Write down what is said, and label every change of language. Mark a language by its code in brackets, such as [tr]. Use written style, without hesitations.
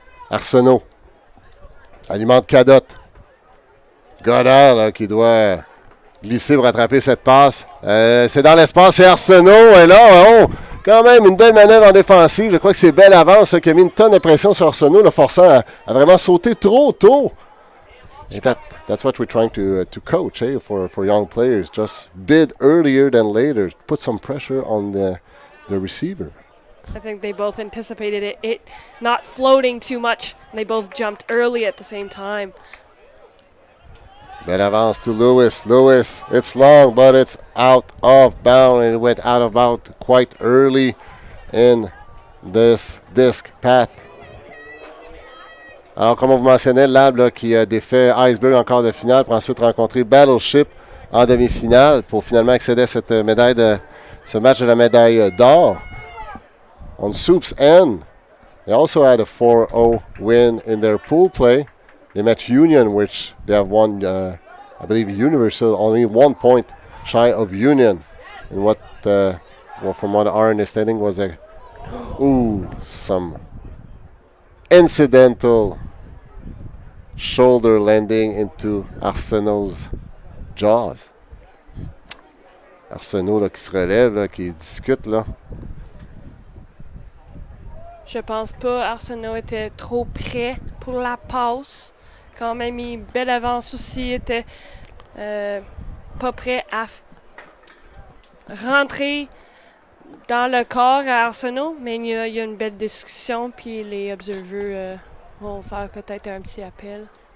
[fr] Arsenault alimente Cadotte. Goddard là, qui doit glisser pour rattraper cette passe. C'est dans l'espace, c'est Arsenault. Et là, quand même une belle manœuvre en défensive. Je crois que c'est belle avance qui a mis une tonne de pression sur Arsenault, le forçant à vraiment sauter trop tôt. [en] Et that's what we're trying to coach for young players. Just bid earlier than later. Put some pressure on the receiver. I think they both anticipated it not floating too much. They both jumped early at the same time. Belle avance to Lewis. Lewis, it's long, but it's out of bounds. It went out of bounds quite early in this disc path. [fr] Alors, comme on vous mentionnait, Lab là, qui a défait Iceberg en quart de finale pour ensuite rencontrer Battleship en demi-finale pour finalement accéder à ce match de la médaille d'or. [en] On Soup's end, they also had a 4-0 win in their pool play. They met Union, which they have won, I believe, Universal, only 1 point shy of Union. And what, from what our understanding was some incidental shoulder landing into Arsenault's jaws. [fr] Arsenault là, qui se relève, là, qui discute là. Je pense pas Arsenault était trop près pour la passe. Quand même, une belle avance aussi, était pas prêt à rentrer dans le corps à Arsenault, mais il y a une belle discussion, puis les observers vont faire peut-être un petit appel.